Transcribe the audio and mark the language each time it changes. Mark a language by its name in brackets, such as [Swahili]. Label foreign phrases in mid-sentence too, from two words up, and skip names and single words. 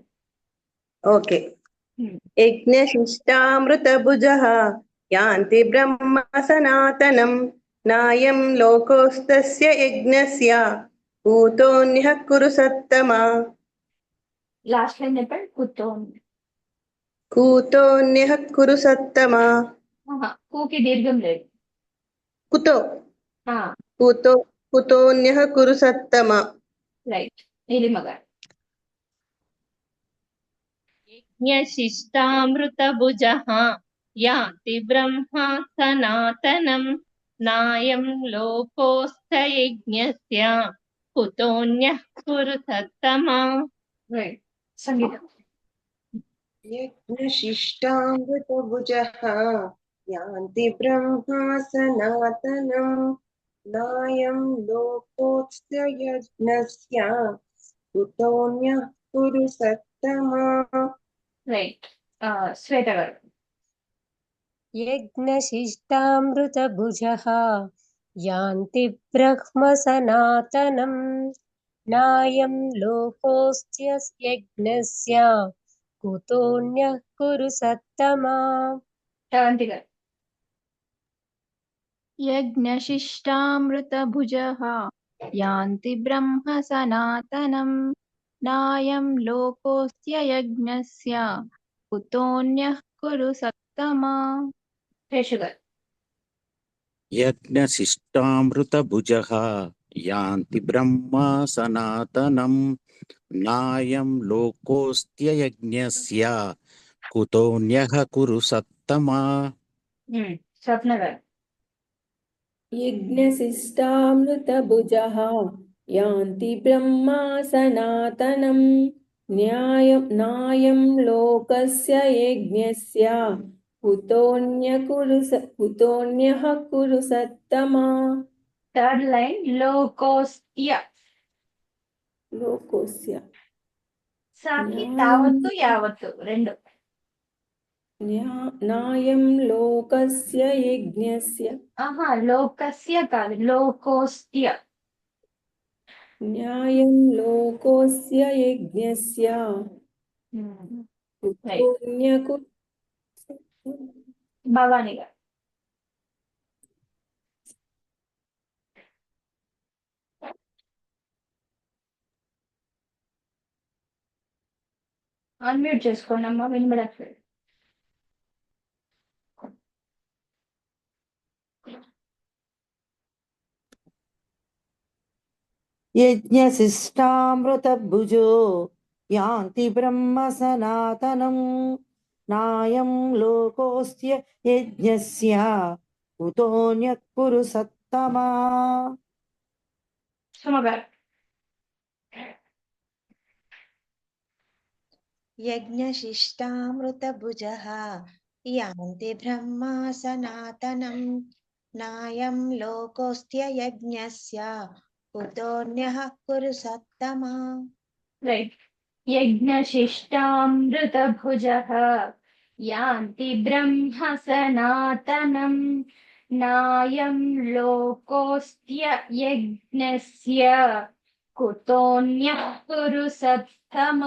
[Sanskrit] ఓకే యజ్ఞశిష్టామృతభుజః యాంతి బ్రహ్మ సనాతనం నాయం లోకోస్తస్య యజ్ఞస్య కూతోన్యః కురు సత్తమా [English] last line [Telugu] చెప్పండి కుతోన్య [Sanskrit] కూతోన్యః కురు సత్తమా [Telugu] కూకి దీర్ఘం లేదు [Sanskrit] కుతో कुतोऽन्यः कुरु सत्तम [Telugu] రైట్ నీలిమ గారు. [Sanskrit] यज्ञशिष्टामृतभुजः याति ब्रह्मा सनातनं नायं लोकोऽस्त्ययज्ञस्य कुतोऽन्यः कुरु सत्तमा. [Telugu] రైట్ సంగీత. [Sanskrit] यज्ञशिष्टामृतभुजः यान्ति ब्रह्मा सनातनं नायं लोकोऽस्य यज्ञस्य कुतोऽन्यः कुरु सत्तमा. [Telugu] రైట్ శ్వేత గారు. [Sanskrit] यज्ञशिष्टामृतभुजः यान्ति ब्रह्म सनातनं नायं लोकोऽस्त्य यज्ञस्य कुतोऽन्यः कुरु सत्तमा. [Telugu] శ్రవంతి గారు. [Sanskrit] यज्ञशिष्टामृतभुजः यान्ति ब्रह्म सनातनं नायं लोकोऽस्य यज्ञस्य कुतोऽन्यः कुरु सत्तमा. [Telugu] శేషు గారు. [Sanskrit] यज्ञशिष्टामृतभुजः यान्ति ब्रह्म सनातनं नायं लोकोऽस्त्ययज्ञस्य कुतोऽन्यः कुरु सत्तमा [Telugu] స్వప్న గారు. [Sanskrit] यज्ञशिष्टामृतभुजः यान्ति ब्रह्मा सनातनं नायं लोकस्य यज्ञस्य कुतोऽन्यः कुरु सत्तमा. [English] third line [Telugu] లోకోస్త్య. [Sanskrit] लोकस्य [Telugu] సాకి తావత్తు యావత్తు రెండు. [Sanskrit] नायं लोकस्य यज्ञस्य [Telugu] లోకస్య కాదు, లోకోస్త్య. [Sanskrit] न्यायं लोकोऽस्य यज्ञस्य कुतोऽन्यः [Telugu] భవాని గారు. అన్మ్యూట్ చేసుకోండి అమ్మా, వినబడట్లేదు. [Sanskrit] यज्ञशिष्टामृतभुजो यान्ति ब्रह्म सनातनं नायं लोकोऽस्य यज्ञस्य कुतोऽन्यः कुरु सत्तमा. [Telugu] సుమ గారు. [Sanskrit] यज्ञशिष्टामृतभुजः यान्ति ब्रह्मा सनातनं नायं लोकोऽस्त्य यज्ञस्य कुतोऽन्यः कुरु सत्तमा. [Telugu] రైట్. [Sanskrit] యజ్ఞశిష్టామృతభుజః యాంతి బ్రహ్మ సనాతనం నాయం లోకోస్త్య యజ్ఞస్య కుతోన్యః కురు సత్తమా.